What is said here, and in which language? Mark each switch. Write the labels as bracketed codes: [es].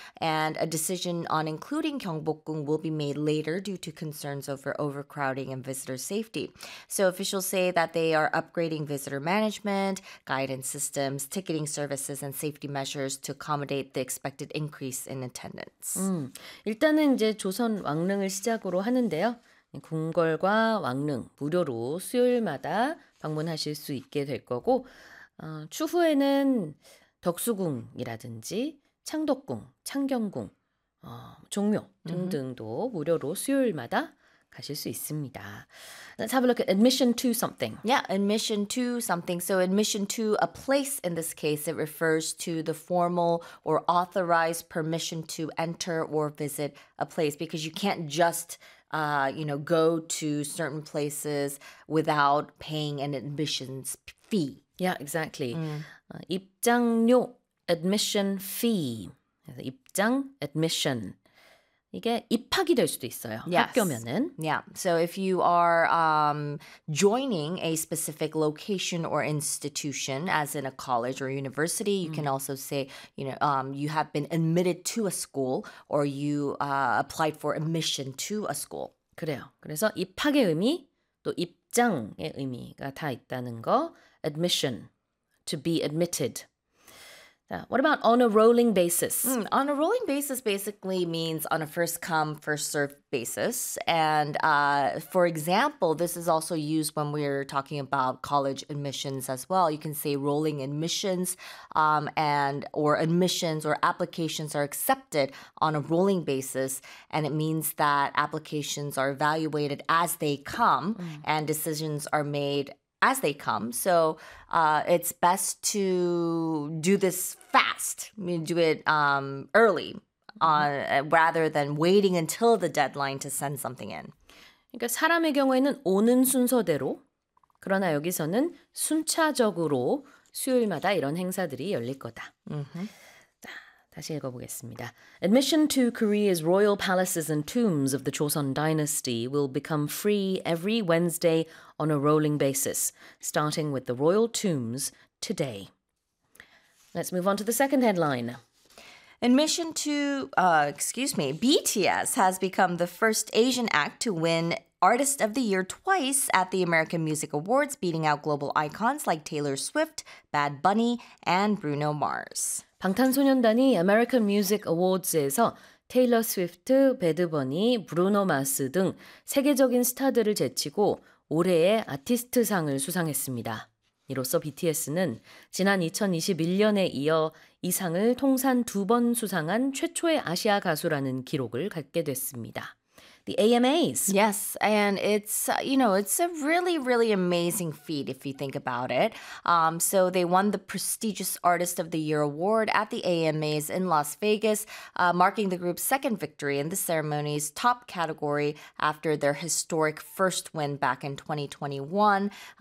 [en] And a decision on including Gyeongbokgung will be made later due to concerns over overcrowding and visitor safety. So officials say that they are upgrading visitor management, guidance systems, ticketing services, and safety measures to accommodate the expected increase in attendance. [ko] 일단은 이제 조선 왕릉을 시작으로 하는데요. 궁궐과 왕릉 무료로 수요일마다 방문하실 수 있게 될 거고 추후에는 덕수궁이라든지 창덕궁, 창경궁, 종묘 등등도 무료로 수요일마다 가실 수 있습니다. [en] Let's have a look at admission to something. Yeah, admission to something. So admission to a place in this case, it refers to the formal or authorized permission to enter or visit a place because you can't just, go to certain places without paying an admissions fee. Yeah, exactly. Mm. 입장료, admission fee. [ko] 입장, admission. 이게 입학이 될 수도 있어요. [en] Yes. [ko] 학교면은. [en] Yeah. So if you are joining a specific location or institution, as in a college or university, you can also say, you have been admitted to a school or you applied for admission to a school. [ko] 그래요. 그래서 입학의 의미 또 입장의 의미가 다 있다는 거. [en] Admission, to be admitted. What about on a rolling basis? On a rolling basis basically means on a first-come, first-served basis. And for example, this is also used when we're talking about college admissions as well. You can say rolling admissions or admissions or applications are accepted on a rolling basis. And it means that applications are evaluated as they come and decisions are made as they come. So it's best to do this fast. I mean, do it early rather than waiting until the deadline to send something in. [ko] 그러니까 사람의 경우에는 오는 순서대로 그러나 여기서는 순차적으로 수요일마다 이런 행사들이 열릴 거다. Mm-hmm. 자, 다시 읽어보겠습니다. [en] Admission to Korea's royal palaces and tombs of the Joseon Dynasty will become free every Wednesday on a rolling basis, starting with the royal tombs today. Let's move on to the second headline. Admission to, BTS has become the first Asian act to win Artist of the Year twice at the American Music Awards, beating out global icons like Taylor Swift, Bad Bunny, and Bruno Mars. [ko] 방탄소년단이 American Music Awards에서 테일러 스위프트, 배드 버니, 브루노 마스 등 세계적인 스타들을 제치고 올해의 아티스트상을 수상했습니다. 이로써 BTS는 지난 2021년에 이어 이 상을 통산 두 번 수상한 최초의 아시아 가수라는 기록을 갖게 됐습니다. [en] The AMAs. Yes, and it's, it's a really, really amazing feat if you think about it. So they won the prestigious Artist of the Year award at the AMAs in Las Vegas, marking the group's second victory in the ceremony's top category after their historic first win back in 2021.